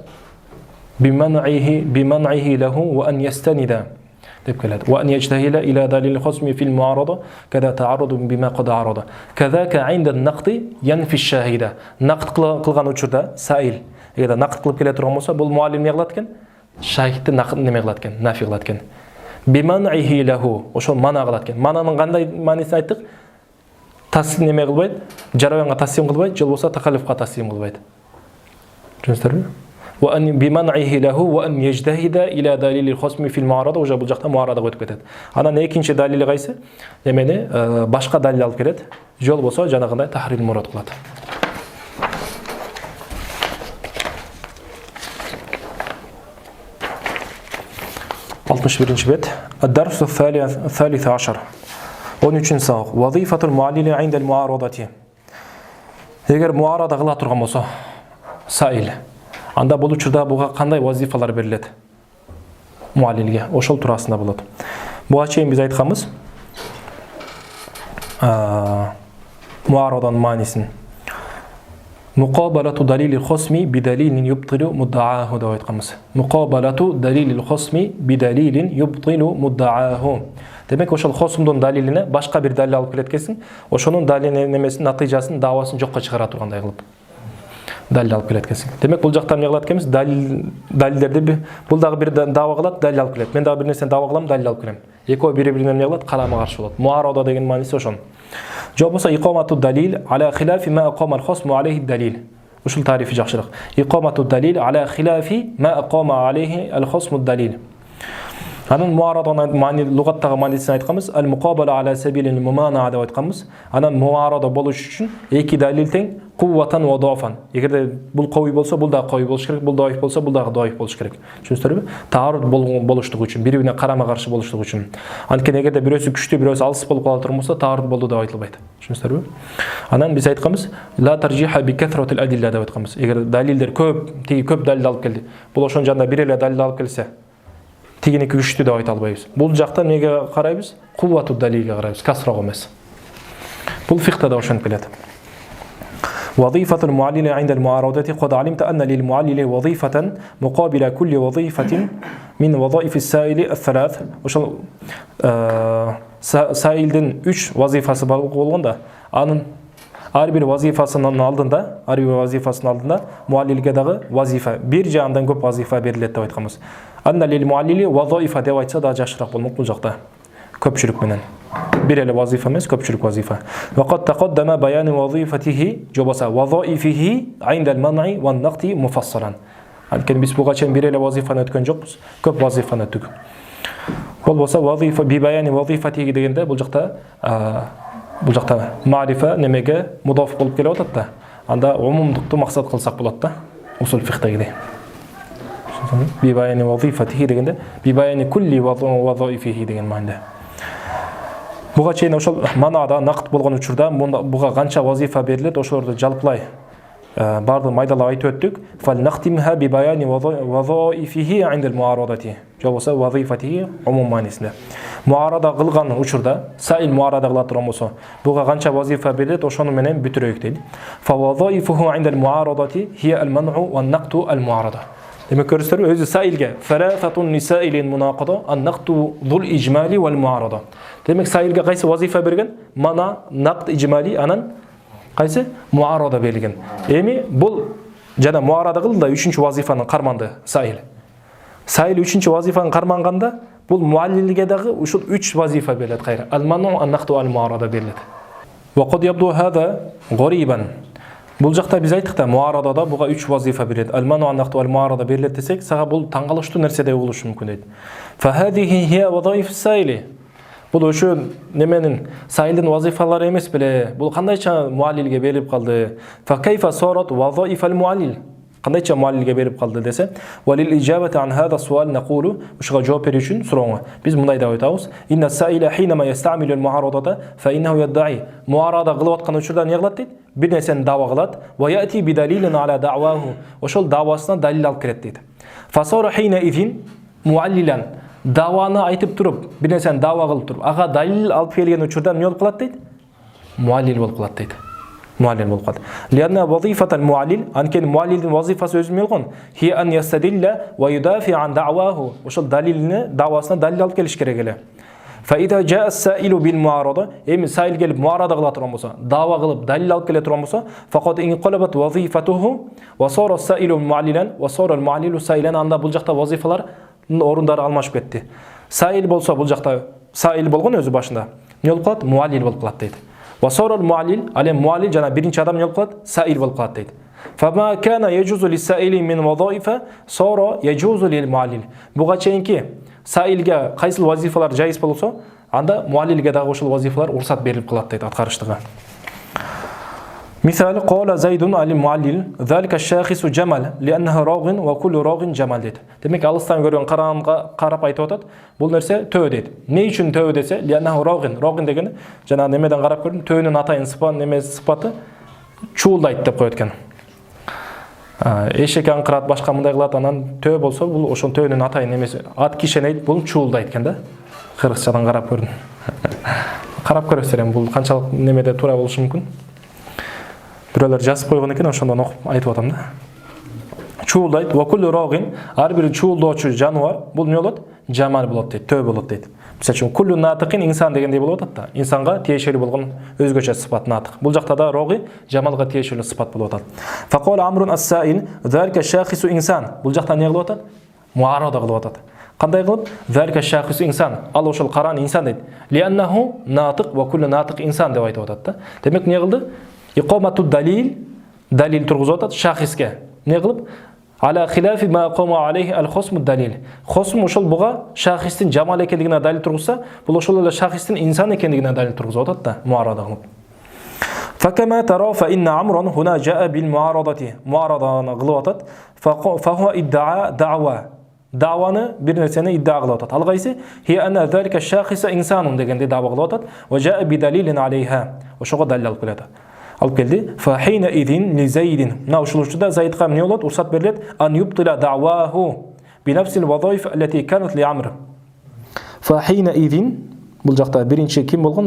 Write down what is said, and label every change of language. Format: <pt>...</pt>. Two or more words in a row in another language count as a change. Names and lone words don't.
<ar>بمنعه له وأن يستند وأن يجتهل إلى دليل الخصم في المعارضة كذا تعرض بما قد عرض كذاك عند النقد ينفي الشاهد نقد قلغان учурда سائل</ar> <ky>эгерде نقد кылып келе турган болсо бул муаллим эмне кылат экен? Шахидти неме кылат экен? Нафи кылат экен.</ky> <ar>بمنعه له</ar> <ky>ошол мана кылат экен. Мананын кандай маанисин айттык? Таслим неме кылбайт, жараянга таслим кылбайт, жол болсо такаллуфка таслим кылбайт. Түшүнүңүздөрбү?</ky> <ar>وأن بمنعه له وأن يجتهد إلى دليل الخصم في المعارضة,</ar> <ky>уже бул жакта муарадага өтүп кетет. Анан экинчи далили кайсы? Эмени башка далил алып келет. Жол болсо жанагындай тахрил мурад кылат. Алтымыш биринчи бет.</ky> <ar>الدرس الثالث عشر. 13 сабак. وظيفة المعلل عند المعارضة.</ar> <ky>Эгер муарада кыла турган болсо, саил. Анда бул учурда буга кандай вазифалар берилет? Муаллилге ошол туурасында болот. Буга чейин биз айтканбыз. Муарадан маанисин.</ky> <ar>مقابلة دليل الخصم بدليل يبطل مدعاه</ar> <ky>деп айтканбыз.</ky> <ar>مقابلة دليل الخصم بدليل يبطل مدعاه.</ar> <ky>Демек ошол хосумдун далилине башка бир далил алып келет экенсиң, ошонун далилинин немесин, натыйжасын, давасын жокко чыгара тургандай кылып далил алып келет экенсиң. Демек бул жакта эмне кылат экенбиз? Далилдерди бул дагы бир дава кылат, далил алып келет. Мен дагы бир нерсени дава кылам, далил алып келем. Экөө бири-бирине эмне кылат? Карама каршы болот. Муарада деген мааниси ошон. Жок болсо</ky> <ar>إقامة الدليل على خلاف ما أقام الخصم عليه الدليل.</ar> <ky>Ушул тарифи жакшыраак.</ky> <ar>إقامة الدليل على خلاف ما أقام عليه الخصم الدليل.</ar> <ky>Анан муараданың маани лугаттагы маанисин айтканбыз.</ky> <ar>المقابلة على سبيل الممانعة</ar> <ky>деп айтканбыз. Анан муарада болуш үчүн эки далил тең</ky> <ar>قوة وضعفا.</ar> <ky>Эгерде бул кой болсо, бул да кой болуш керек, бул даиф болсо, бул дагы даиф болуш керек. Түшүнүңүздөрбү? Таарут болуштугу үчүн, бири-бирине карама каршы болуштугу үчүн. Анткени эгерде бирөөсү күчтүү, бирөөсү алыс болуп кала турган болсо, таарут болду деп айтылбайт. Түшүнүңүздөрбү? Анан биз айтканбыз,</ky> <ar>لا ترجيح بكثرة الأدلة</ar> <ky>деп айтканбыз. Эгер далилдер көп, тиги көп далил алып келди. Бул ошонун жанында бир эле далил алып келсе, тигини күчтүү деп айта албайбыз. Бул жакта эмнеге карайбыз? Куввату далилге карайбыз, касрага эмес. Бул фикхта да ошентип келет.</ky> <ar>وظيفة المعلل عند المعارضة قد علمت أن للمعلل وظيفة مقابل كل وظيفة من وظائف السائل الثلاث.</ar> <ky>Ошол саилдин 3 вазифасы болгондо, анын ар бир вазифасынын алдында, муаллилге дагы вазифа, бир же андан көп вазифа берилет деп айтканбыз.</ky> <ar>أن للمعلل وظيفة</ar> <ky>деп айтса да жакшыраак болмок бул жакта. Көпчүлүк менен. Бир эле вазифа эмес, көпчүлүк вазифа.</ky> <ar>وقد تقدم بيان وظيفته жобаса وظائفه عند المنع والنقض مفصلا.</ar> <ky>Анткени биз буга чейин бир эле вазифаны өткөн жокпуз, көп вазифаны өттүк. Бул болсо вазифа</ky> <ar>ببيان وظيفته</ar> <ky>дегенде бул жакта маарифа немеге мудаф болуп келип атат да. Анда умумдукту максат кылсак болот да. Усул фикхдагидей.</ky> <ar>ببيان وظيفته</ar> <ky>дегенде</ky> <ar>ببيان كل وظائفه</ar> <ky>деген мааниде. Буга чейин ошол манада нақд болгон учурда буга канча вазифа берилет, ошолорду жалпылай бардыгын майдалап айтып өттүк.</ky> <ar>فلنختمها ببيان وظائفه عند المعارضة.</ar> <ky>Жобосо вазифатихи умум маанисинде. Муарада кылган учурда, саил муарада кыла турган болсо, буга канча вазифа берилет, ошону менен бүтүрөйүк дейт.</ky> <ar>فوظائفه عند المعارضة هي المنع والنقض والمعارضة.</ar> <ky>Демек көрүсүңөр, өзү саилге</ky> <ar>ثلاثة للسائل المناقضة والنقض ذو الإجمال والمعارضة.</ar> <ky>Демек саилге кайсы вазифа берген? Мана, нақд, ижмали, анан кайсы? Муарада берилген. Эми бул жана муарада кылды да 3-чү вазифаны карманды Саил. Саил 3-чү вазифаны карманганда бул муаллилге дагы ушул 3 вазифа берилет кайра.</ky> <ar>المنع والنقض والمعارضة берилет. وقد يبدو هذا غريبا.</ar> <ky>Бул жакта биз айттык да муарадада буга 3 вазифа берилет.</ky> <ar>المنع والنقض والمعارضة</ar> <ky>берилет десек, сага бул таңкалыштуу нерсе деп болушу мүмкүн дейт.</ky> <ar>فهذه هي وظائف السائل.</ar> <ky>Бул ошо неменин Саилдин вазифалары эмес беле. Бул кандайча муаллилге берилип калды?</ky> <ar>فكيف صارت وظائف المعلل.</ar> <ky>Кандайча муаллилге берип калды десе,</ky> <ar>وللإجابة عن هذا السؤال نقول,</ar> <ky>ушуга жооп берүү үчүн сурооңо биз мындай деп айтабыз.</ky> <ar>إن السائل حينما يستعمل المعارضة فإنه يدعي.</ar> <ky>Mu'arada кылып аткан учурда эмне кылат дейт? Бир нерсени даба кылат.</ky> <ar>ويأتي بدليل على دعواه.</ar> <ky>Ошол дабасына далил алып келет дейт.</ky> <ar>فصار حينئذ معللا.</ar> <ky>Даваны айтып туруп, бир нерсени даба кылып туруп, ага далил алып келген учурда эмне болуп калат дейт? Муаллил болуп калат дейт. Муаллил болуп калат.</ky> <ar>لأن وظيفة المعلل,</ar> <ky>анкен муаллилдин вазифасы өзү эмне болгон?</ky> <ar>هي أن يستدل ويدافع عن دعواه.</ar> <ky>Ошол далилни, давасына далил алып келиш керек эле.</ky> <ar>فإذا جاء السائل بالمعارضة,</ar> <ky>эми саил келип муарада кыла турган болсо, даба кылып далил алып келе турган болсо,</ky> <ar>فقد انقلبت وظيفته وصار السائل معللا وصار المعلل سائلا.</ar> <ky>Анда бул жакта вазифалар орундары алмашып кетти. Саил болсо бул жакта саил болгон өзү башында. Эмне болуп калат? Муаллил болуп калат дейт.</ky> <ar>وصار المعلل,</ar> <ky>алем муаллил жана биринчи адам эмне болуп калат? Саил болуп калат дейт.</ky> <ar>فما كان يجوز للسائل من وظائف صار يجوز للمعلل.</ar> <ky>Буга чейинки саилге кайсыл вазифалар жайыз болсо, анда муаллилге дагы ошол вазифалар уруксат берилип калат дейт аткарыштыга.</ky> <ar>Мисалы قال زيد المعلل ذلك الشخص جمل لأنه راغ وكل راغ جمل дейт.</ar> <ky>Демек алыстан көргөн караганга карап айтып атат. Бул нерсе төө дейт. Эмне үчүн төө десе,</ky> <ar>لأنه راغ.</ar> <ky>Raghin деген жана немеден карап көрдүм, төөнүн атайын сыпаты чуулдайт деп коет экен. Эшек аңкырат, башка мындай кылат, анан төө болсо, бул ошол төөнүн атайын эмеси. Ат кишенейт, бул чуулдайт экен да. Кыргызчадан карап көрдүм. Карап көрөсүздөр, бул канчалык немеде туура болушу мүмкүн. Бирөөлөр жазып койгон экен, ошондон окуп айтып атам да. Чуулдайт,</ky> <ar>وكل راغ,</ar> <ky>ар бир чуулдоочу жануар, бул эмне болот? Жамал болот дейт, төө болот дейт. Мисалы үчүн</ky> <ar>كل ناطق إنسان</ar> <ky>дегендей болуп атат да. Инсанга тиешелүү болгон өзгөчө сыпат натык. Бул жакта да роги жамалга тиешелүү сыпат болуп атат.</ky> <ar>فقال عمرو السائل ذلك الشخص إنسان.</ar> <ky>Бул жакта эмне кылып атат? Муарада кылып атат. Кандай кылып?</ky> <ar>ذلك الشخص إنسان.</ar> <ky>Ал ошол каран инсан дейт.</ky> <ar>لأنه ناطق وكل ناطق إنسان</ar> <ky>деп айтып атат да. Демек эмне кылды?</ky> <ar>إقامة الدليل,</ar> <ky>далил тургузуп атат шахиске. Эмне кылып?</ky> <ar>على خلاف ما أقام عليه الخصم الدليل.</ar> <ky>Хосм ошол буга шахистин жамал экендигине далил тургузса, бул ошол эле шахистин инсан экендигине далил тургузуп атат да, муарада кылып.</ky> <ar>فكما ترى فإن عمرا هنا جاء بالمعارضة.</ar> <ky>Муараданы кылып атат.</ky> <ar>فهو ادعى دعوى.</ar> <ky>Даъваны бир нерсени идда'a кылып атат. Ал кайсы?</ky> <ar>هي أن ذلك الشخص إنسان</ar> <ky>дегенде даъва кылып атат.</ky> <ar>وجاء بدليل عليها.</ar> <ky>Ошого далил алып келет. Алып келди.</ky> <ar>فحينئذ لزيد.</ar> <ky>Мына ушул учурда Зайдга эмне болот? Урсат берилет.</ky> <ar>أن يبطل دعواه بنفس الوظائف التي كانت لعمرو. فحينئذ,</ar> <ky>бул жакта биринчи ким болгон?</ky>